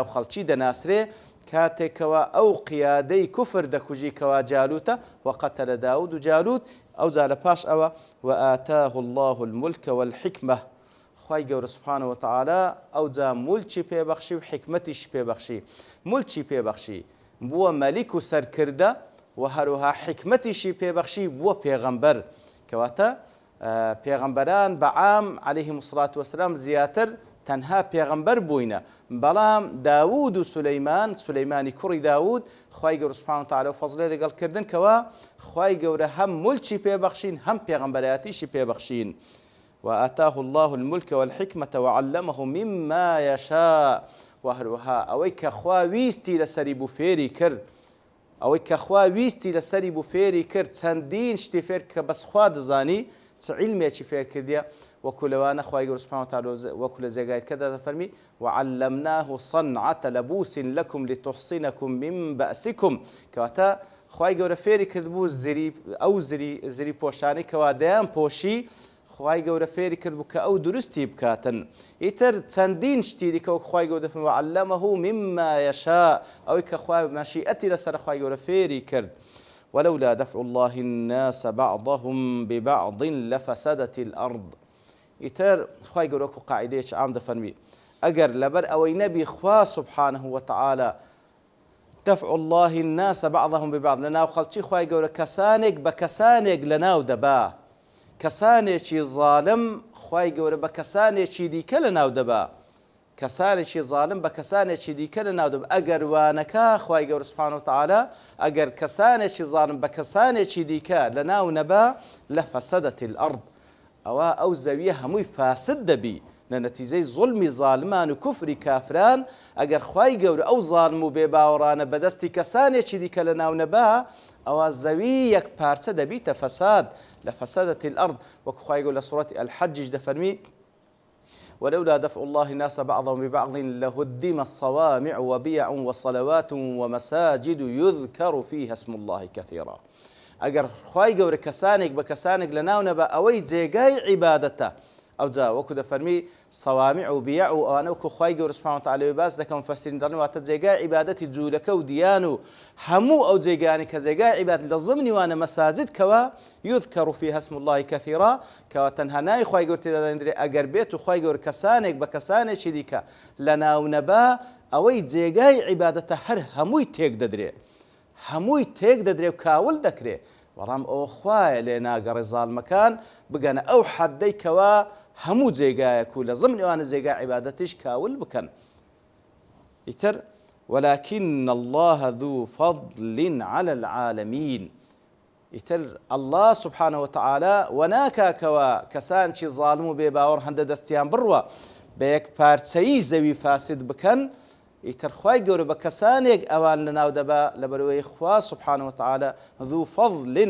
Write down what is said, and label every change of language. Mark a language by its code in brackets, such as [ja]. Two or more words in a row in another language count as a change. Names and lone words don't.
[ckb] خەڵکی دەناسرێ کاتێکەوە ئەو قیادەی کوفر دەکوژی کەوا جالوتە [ar] وقتل داوود جالوت [ckb] ئەوجا لە پاش ئەوە [ar] وآتاه الله الملك والحکمة [ckb] خوای گەورە [ar] سبحانه وتعالى [ckb] ئەوجا مولکی پێبەخشی و حکمەتیش پێبەخشی مولکی پێبەخشی بووە مەلیک و سەرکردە و هەروەها حکمەتیشی پێبەخشی بووە پێغەمبەر کەواتە پێغەمبەران بەعام [ar] عليهم الصلاة والسلام [ckb] زیاتر تەنها پێغەمبەر بووینە بەڵام داوود و سولەیمانی کوڕی داوود خوای گەورە [ar] سبحانه وتعالى [ckb] فەزڵێ لەگەڵکردن کەوا خوای گەورە هەم مولکی پێبەخشین هەم پێغەمبەرایەتیشی پێبەخشین [ar] وآتاه الله الملك والحكمة وعلمه مما يشاء [ckb] وهروها ئەوەی کە خوا ویستی لەسەری بوو فێری کرد ئەوەی کە خوا ویستی لەسەری بوو فێری کرد چەندین شتی فێر کە بەسخوا دەزانی چ عیلمێکی فێر کردیە وەکو لەوانە خوای گەورە [ar] سوبحانه وتعالى [ckb] وەکو لە جێگایەکەدا دەفەرمی [ar] وعلمناه صنعة لبوس لكم لتحصنكم من بأسكم [ckb] کەواتە خوای گەورە فێری کردبوو ئەو زری پۆشانی کەوا دەیان پۆشی خوای گەورە فێری کردبوو کە ئەو دروستی بکاتن ئیتر چەندین شتی دیکە وەکو خوای گەورە دەفەرمی [ar] وعلمه مما يشاء [ckb] ئەوەی کە خوای مەشیئەتی لەسەر خوای گەورە فێری کرد [ar] ولولا دفع الله الناس بعضهم ببعض لفسدت الأرض [ckb] ئیتر خوای گەورە وەکو قاعیدەیەکی عام دەفەرمی ئەگەر لەبەر ئەوەی نەبی خوا [ar] سبحانه وتعالى دفع الله الناس بعضهم ببعض [ckb] لەناو خەڵکی خوای گەورە کەسانێک بە کەسانێک لەناو دەبا کەسانێکی ظالم خوای گەورە بە کەسانێکی دیکە لەناو دەبا کەسانێکی ظالم بە کەسانێکی دیکە لەناو دەبا ئەگەر وانەکە خوای گەورە [ar] سبحانه وتعالى [ckb] ئەگەر کەسانێکی ظالم بە کەسانێکی دیکە لەناو نەبا [ar] لەفەسەدەت الأرض [ckb] ئەوە ئەو زەویە هەمووی فاسد دەبی لە نەتیجەی زوڵمی ظالمان و کوفری کافران ئەگەر خوای گەورە ئەو ظالم و بێباوەڕانە بەدەستی کەسانێکی دیکە لەناو نەبا ئەوە زەوی یەک پارچە دەبیتە فەساد [ar] لفسدت الأرض [ckb] وكخواي يقول لسورة الحج دفرمي [ar] ولولا دفع الله الناس بعضهم ببعض لهدم الصوامع وبيع وصلوات ومساجد يذكر فيها اسم الله كثيرا [ckb] ئەگەر خوای گەورە کەسانێک بە کەسانێک لەناو نەبا ئەوەی جێگای عیبادەتە ئەو جا وەکو دەفەرمی سەوامع و بیع و ئەوانە وەکو خوای گەورە [ar] سوبحانه وتعالى [ckb] باس دەکەن مفەسرین دەڵێن واتە جێگای عیبادەتی جوولەکە و دیان و هەموو ئەو جێگانی کە جێگای عیبادەت لە ضمنی وانە مەساجد کەوە [ar] يذكر فيها اسم الله كثيرا [ckb] کەوا تەنها ناوی خوای گەورە تێدا دەنێرێ ئەگەر بێت و خوای گەورە کەسانێک بە کەسانێکی دیکە لەناو نەبا ئەوەی جێگای عیبادەتە هەر هەمووی تێک دەدرێ هەمووی تێک دەدرێ و کاول دەکرێ بەڵام ئەوە خوایە لێ ناگەڕێ زاڵمەکان بگەنە ئەو حەدەی کەوا هەموو جێگایەک و لە ضمنی ئەوانە جێگای عیبادەتیش کاول بکەن ئیتر [ar] ولكن الله ذو فضل على العالمين [ckb] ئیتر [ar] الله سبحانه وتعالى [ckb] وەناکاکەوە کەسانکی ظالم و بێباوەڕ هەندە دەستیان بڕوە بە یەک پارچەیی زەوی فاسد بکەن ئیتر خوای گەورە بە کەسانێک ئەوان لەناو دەبا لەبەرەوەی خوا [ar] سبحانه وتعالى ذو فضل